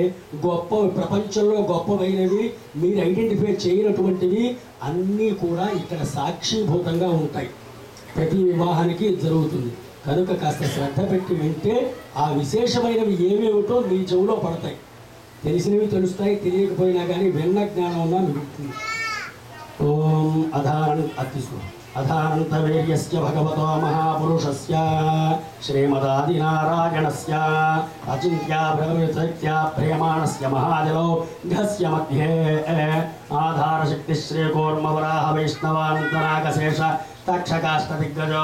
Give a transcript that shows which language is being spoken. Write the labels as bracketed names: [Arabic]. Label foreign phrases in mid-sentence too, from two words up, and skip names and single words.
[Telugu] గొప్ప ప్రపంచంలో గొప్పవైనవి, మీరు ఐడెంటిఫై చేయనటువంటివి అన్నీ కూడా ఇక్కడ సాక్షిభూతంగా ఉంటాయి. ప్రతి వివాహానికి జరుగుతుంది. కనుక కాస్త శ్రద్ధ పెట్టి వింటే ఆ విశేషమైనవి ఏమేమిటో మీ చెవులో పడతాయి. తెలిసినవి తెలుస్తాయి, తెలియకపోయినా కానీ విన్న జ్ఞానం ఉన్నా మిగులుతుంది. [Sanskrit] ఓం अधानन्तवीर्यस्य भगवतो महापुरुषस्य श्रीमदादिनारायणस्य अचिन्त्या भगवत्या प्रेमाणस्य महाजलो घस्य मध्ये आधारशक्तिश्रीकूर्मवराह वैष्णवानन्तनागशेष तक्षकाष्ठदिग्गजो